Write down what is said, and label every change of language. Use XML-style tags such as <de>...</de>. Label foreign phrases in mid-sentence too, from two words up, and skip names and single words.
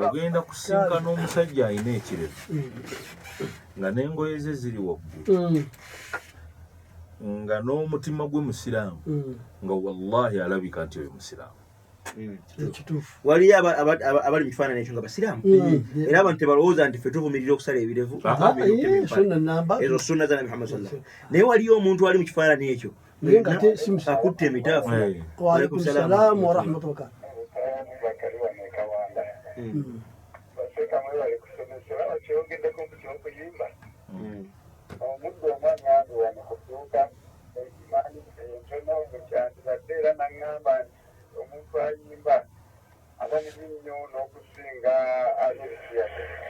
<lg>ogenda kusinkana omusajja alina ekirevu nga n'engoye ze ziri waggulu nga n'omutima gwe musiraamu nga wallahi alabika nti oyo musiraamu. waliyo abali mu kifaananyi ekyo nga basiraamu era abantu tebalowooza nti ffe tuvumirira okusala ebirevu ezo sunna za Nabi Muhammad</lg> <ar>صلى الله عليه وسلم.</ar> <lg>Naye waliyo omuntu ali mu kifaananyi ekyo akutte emitaafu.</lg> <ar>وعليكم السلام ورحمة الله.</ar> <lg>omuntu ayimba abanyizi nnyo n'okusinga alesiya</lg>